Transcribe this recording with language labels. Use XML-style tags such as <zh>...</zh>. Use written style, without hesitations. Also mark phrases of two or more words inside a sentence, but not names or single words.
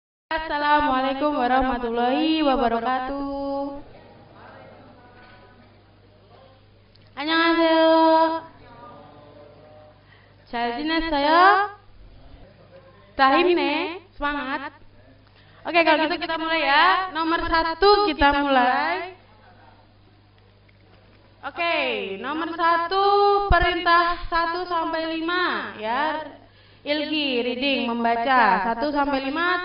<ar>السلام عليكم ورحمة الله وبركاته.</ar> <ko>안녕하세요. 잘 지냈어요? 힘내,</ko> <id>semangat. Oke, kalau gitu kita mulai ya. Nomor 1 kita mulai. Oke, nomor 1 perintah 1 sampai 5 ya. Ilgi, reading, membaca 1 sampai 5.</id>